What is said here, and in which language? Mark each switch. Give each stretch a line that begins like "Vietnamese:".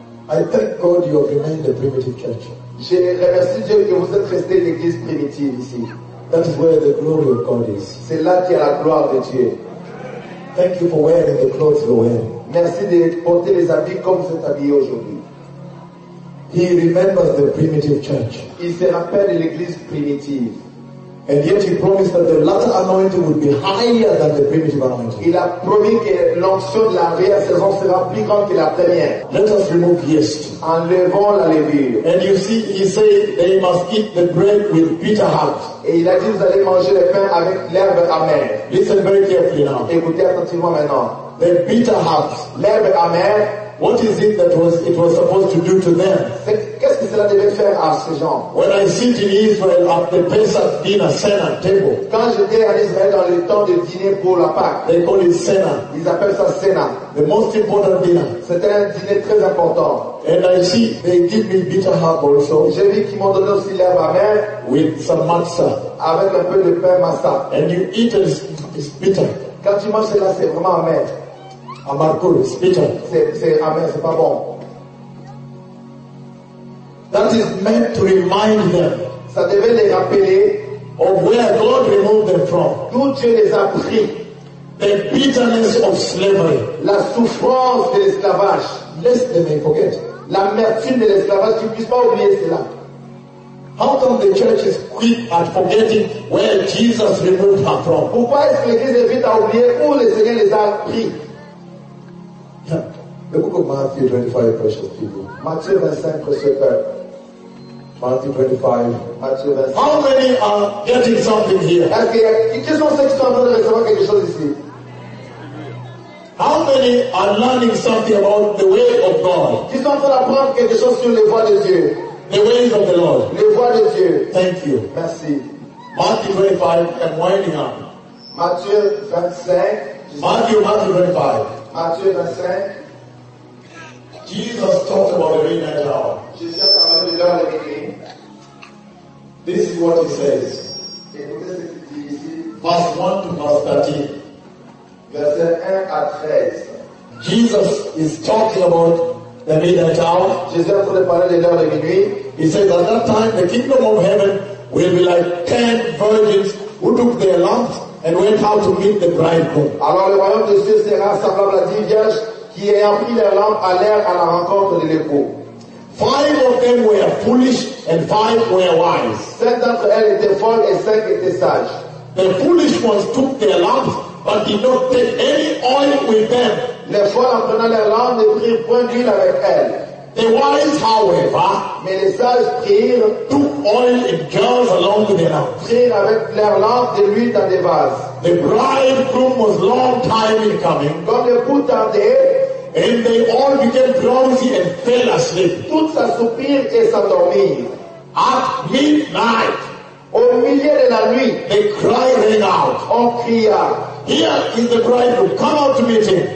English: I thank God you have remained the primitive church.
French: Je remercie Dieu que vous êtes resté l'église primitive ici.
English: That is where the glory of God is.
French: C'est là qu'il y a la gloire de Dieu.
English: Thank you for wearing the clothes you're wearing.
French: Merci de porter les habits comme vous êtes habillé aujourd'hui.
English: He remembers the primitive church.
French: Il se rappelle l'église primitive.
English: And yet he promised that the latter anointing would be higher than the primitive anointing.
French: Il a promis que l'onction de la vieille saison sera plus grande que la première.
English: Let us remove yeast.
French: Enlevons la levure.
English: And you see, he said they must eat the bread with bitter heart.
French: Et il a dit vous allez manger le pain avec l'herbe amère.
English: Listen very carefully now.
French: Écoutez attentivement maintenant.
English: the bitter hearts,
French: l'herbe amère.
English: What is it that was it was supposed to do to them?
French: Qu'est-ce que cela devait faire à ces gens?
English: When I sit in Israel at the Pesach dinner, cena table.
French: Quand j'étais en Israël dans le temps de dîner pour la Pâque.
English: They call it cena.
French: Ils appellent ça cena.
English: The most important dinner.
French: C'était un dîner très important.
English: And I see they give me bitter herb also.
French: J'ai vu qu'ils m'ont donné aussi l'herbe amère.
English: With some matzah.
French: Avec un peu de pain matza.
English: And you eat it, it's bitter.
French: Quand tu manges cela, c'est vraiment amer.
English: Amargo, it's bitter.
French: C'est amer, c'est pas bon.
English: That is meant to remind them.
French: Ça devait les rappeler.
English: Of where God removed them from.
French: D'où Dieu les a pris.
English: The bitterness of slavery.
French: La souffrance de l'esclavage.
English: Lest they may forget.
French: L'amertume de l'esclavage, tu ne puisses pas oublier cela.
English: How come the church is quick at forgetting where Jesus removed her from?
French: Pourquoi est-ce que l'église est vite à oublier où le Seigneur les a pris?
English: The book of Matthew 25, precious people.
French: Matthieu 25,
English: precious people. Matthew 25.
French: Matthieu 25.
English: How many are getting something here?
French: Qu'est-ce qu'on sait que tu es en train de recevoir quelque chose ici?
English: How many are learning something about the way of God?
French: Qui sont en train d'apprendre quelque chose sur les voies de Dieu?
English: The ways of the Lord.
French: Les voies de Dieu.
English: Thank you.
French: Merci.
English: Matthew 25, I'm winding up.
French: Matthieu 25.
English: Matthew 25.
French: Matthieu 25.
English: Jesus talked about the midnight hour.
French: Jésus a parlé de l'heure de minuit.
English: This is what he says. Verse 1 to verse 13.
French: Verset 1 à 13.
English: Jesus is talking about the midnight hour.
French: Jésus est en train de parler de l'heure de minuit.
English: He says, at that time, the kingdom of heaven will be like 10 virgins who took their lamps and went out to meet the bridegroom.
French: Alors le royaume de Dieu sera semblable à 10 vierges qui ayant pris leur lampe allèrent à la rencontre de l'époux.
English: 5 of them were foolish and 5 were wise.
French: 7 d'entre elles étaient folles et 5 étaient sages.
English: The foolish ones took their lamps but did not take any oil with them.
French: Les folles en prenant leur lampe ne prirent point d'huile avec elles.
English: The wise, however,
French: mais les sages prirent,
English: took oil in jars along with their lamps.
French: Prirent avec leur lampe de l'huile dans des vases.
English: The bridegroom was long time in coming.
French: Quand le époux tardait,
English: and they all became drowsy and fell asleep.
French: Toutes s'assoupirent et s'endormirent.
English: At midnight,
French: au milieu de la nuit,
English: they cried rang out.
French: On cria.
English: Here is the bridegroom. Come out to meet him.